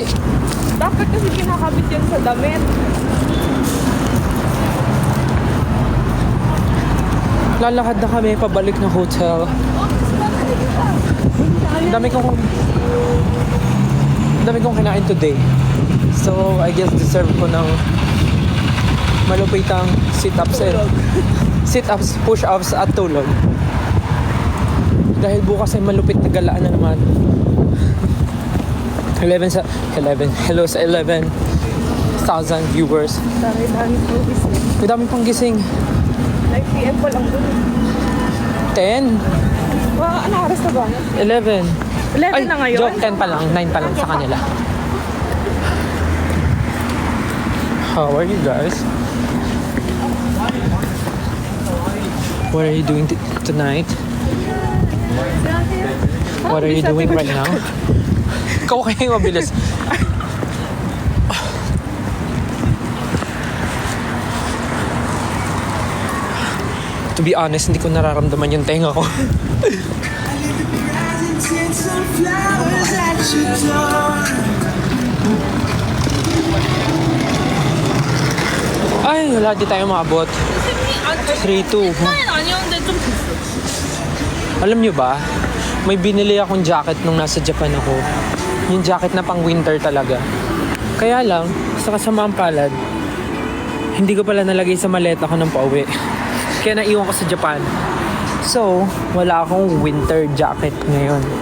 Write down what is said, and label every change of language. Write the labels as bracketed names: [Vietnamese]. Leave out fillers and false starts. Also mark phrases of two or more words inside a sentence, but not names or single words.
[Filipino] Dapat kasi kinakabit yan sa damit. Lalakad na kami pabalik ng hotel. Dami kong kinain today. [English] So, I guess [Filipino] deserve ko ng malupitang [English] sit-ups push-ups [Filipino] at tulog. Dahil bukas ay malupit na galaan na naman. 11. Hello sa 11,000 viewers. Dami po gising. May dami pang gising. 9 PM pa lang doon. 10, Ano oras na ba? 11. 11 na ngayon? Joke, 10 pa lang. 9 pa lang sa kanila. [English] How are you guys? What are you doing tonight? What are you doing right now? [Filipino] Ikaw kaya yung mabilis. [English] To be honest, [Filipino] hindi ko nararamdaman yung tenga ko. Ay, wala di tayo maabot. 3-2. [Korean] 아니었는데 좀 됐어. [Filipino] Alam nyo ba, may binili akong jacket nung nasa Japan ako. Yung jacket na pang winter talaga. Kaya lang, sa kasamaang palad, hindi ko pala nalagay sa maleta ko ng pauwi. Kaya naiwan ko sa Japan. So, wala akong winter jacket ngayon.